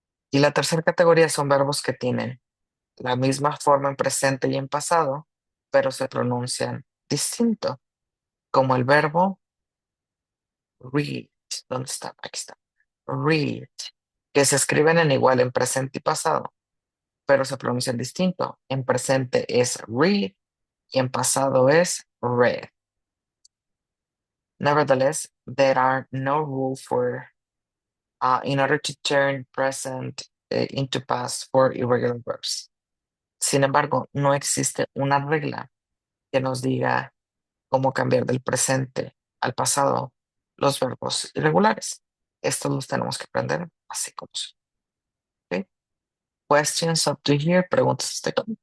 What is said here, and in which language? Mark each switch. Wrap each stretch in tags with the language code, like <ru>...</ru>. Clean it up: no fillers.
<es>Y la tercera categoría son verbos que tienen la misma forma en presente y en pasado, pero se pronuncian distinto, como el verbo read. ¿Dónde está? Aquí está. Read, que se escriben en igual en presente y pasado, pero se pronuncian distinto. En presente es read y en pasado es read.</es> <en>Nevertheless, there are no rules for in order to turn present into past for irregular verbs.</en> <es>Sin embargo, no existe una regla que nos diga cómo cambiar del presente al pasado los verbos irregulares. Estos los tenemos que aprender así como son.</es> <en>¿Ok? Questions up to here,</en> <es>preguntas hasta acá.</es>